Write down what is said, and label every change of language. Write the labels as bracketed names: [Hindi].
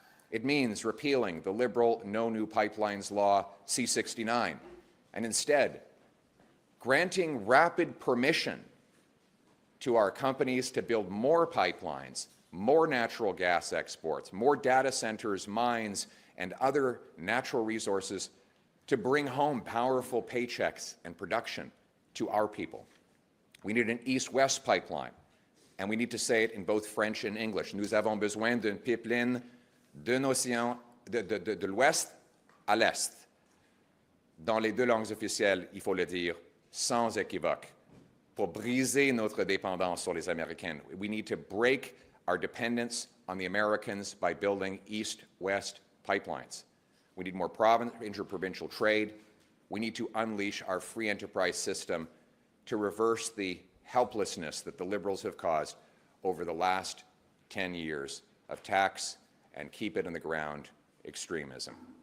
[English] It means repealing the Liberal No New Pipelines Law C-69 and instead granting rapid permission to our companies to build more pipelines, more natural gas exports, more data centers, mines, and other natural resources to bring home powerful paychecks and production to our people. We need an east-west pipeline, and we need to say it in both French and English. [French] Nous avons besoin d'une pipeline d'un océan de l'ouest à l'est. Dans les deux langues officielles, il faut le dire sans équivoque, pour briser notre dépendance sur les Américains. [English] We need to break our dependence on the Americans by building east-west pipelines. We need more interprovincial trade. We need to unleash our free enterprise system to reverse the helplessness that the Liberals have caused over the last 10 years of tax and keep it in the ground extremism.